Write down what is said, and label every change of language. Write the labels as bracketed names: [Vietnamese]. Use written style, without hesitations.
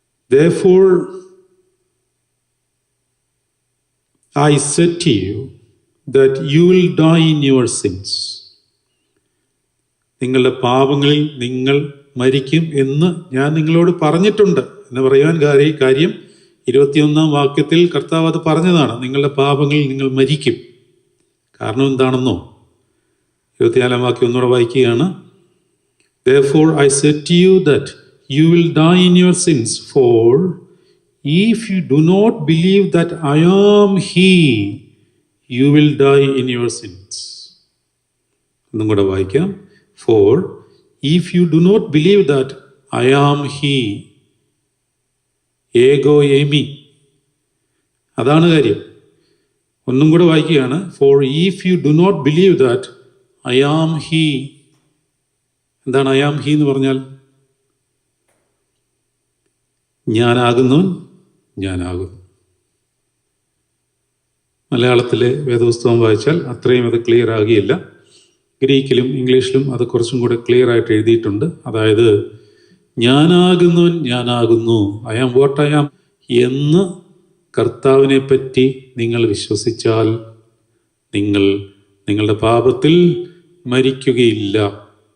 [English] Therefore I said to you that you will die in your sins. [Malayalam] നിങ്ങളുടെ പാപങ്ങളിൽ നിങ്ങൾ മരിക്കും എന്ന് ഞാൻ നിങ്ങളോട് പറഞ്ഞിട്ടുണ്ട് എന്ന് പറയുവാൻ കാര്യം 21-ാം വാക്യത്തിൽ കർത്താവ് അത് പറഞ്ഞതാണ്. നിങ്ങളുടെ പാപങ്ങളിൽ നിങ്ങൾ മരിക്കും. കാരണം എന്താണെന്നോ? 24-ാം വാക്യം ഒന്നുകൂടെ വായിക്കുകയാണ്. [English] Therefore I said to you that you will die in your sins, for if you do not believe that I am He, you will die in your sins. [Malayalam] ഒന്നും കൂടെ വായിക്കാം. [English] For if you do not believe that I am He, ego eimi, [Malayalam] അതാണ് കാര്യം. ഒന്നും കൂടെ വായിക്കുകയാണ്. [English] For if you do not believe that I am He. [Malayalam] എന്താണ് [English] I am He [Malayalam] എന്ന് പറഞ്ഞാൽ? ഞാനാകുന്നവൻ ഞാനാകുന്നു. മലയാളത്തിലെ വേദപുസ്തകം വായിച്ചാൽ അത്രയും അത് ക്ലിയർ ആകുകയില്ല. ഗ്രീക്കിലും ഇംഗ്ലീഷിലും അത് കുറച്ചും കൂടെ ക്ലിയർ ആയിട്ട് എഴുതിയിട്ടുണ്ട്. അതായത് ഞാനാകുന്നവൻ ഞാനാകുന്നു, [English] I am what I am [Malayalam] എന്ന് കർത്താവിനെ പറ്റി നിങ്ങൾ വിശ്വസിച്ചാൽ നിങ്ങൾ നിങ്ങളുടെ പാപത്തിൽ മരിക്കുകയില്ല.